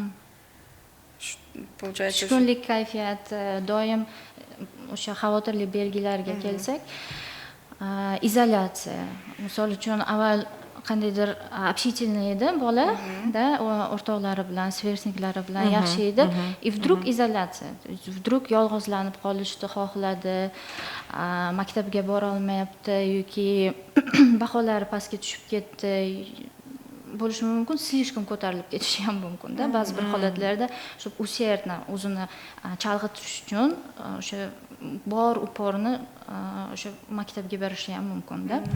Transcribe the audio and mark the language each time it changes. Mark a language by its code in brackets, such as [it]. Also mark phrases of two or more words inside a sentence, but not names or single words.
[uz] Tushkunlik kayfiyati, doim o'sha xavotirli belgilarga kelsak, izolyatsiya. Misol uchun avval qandaydir общительный edi bola, da o'rtoqlari bilan, sverniklari bilan yaxshi edi. [ru] И вдруг izolyatsiya. [uz] Вдруг yolg'izlanib qolishni xohladi, maktabga bora olmayapti yoki baholari pastga tushib ketdi. Bo'lishi mumkin, слишком ko'tarilib ketishi ham mumkin-da. Ba'zi bir holatlarda shu усердно o'zini chalg'itish uchun o'sha bor uporni o'sha maktabga berishi ham mumkin-da.